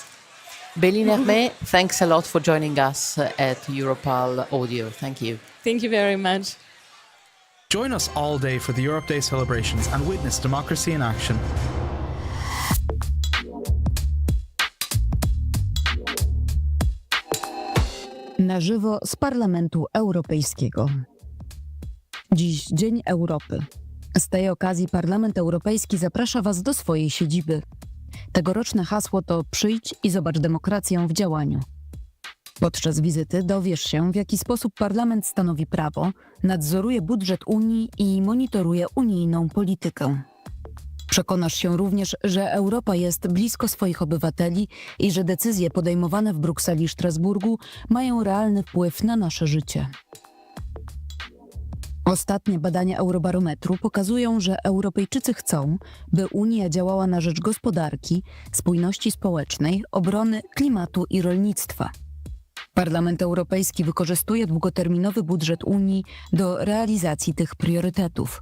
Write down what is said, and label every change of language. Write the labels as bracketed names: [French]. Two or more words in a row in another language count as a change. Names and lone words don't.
[English] Béline Hermé, thanks a lot for joining us at Europarl Audio. Thank you. Thank you very much. Join us all day for the Europe Day celebrations and witness democracy in action. [Polish] Na żywo z Parlamentu Europejskiego. Dziś Dzień Europy. Z tej okazji Parlament Europejski zaprasza Was do swojej siedziby. Tegoroczne hasło to „Przyjdź i zobacz demokrację w działaniu”. Podczas wizyty dowiesz się, w jaki sposób Parlament stanowi prawo, nadzoruje budżet Unii i monitoruje unijną politykę. Przekonasz się również, że Europa jest blisko swoich obywateli i że decyzje podejmowane w Brukseli i Strasburgu mają realny wpływ na nasze życie. Ostatnie badania Eurobarometru pokazują, że Europejczycy chcą, by Unia działała na rzecz gospodarki, spójności społecznej, obrony klimatu i rolnictwa. Parlament Europejski wykorzystuje długoterminowy budżet Unii do realizacji tych priorytetów.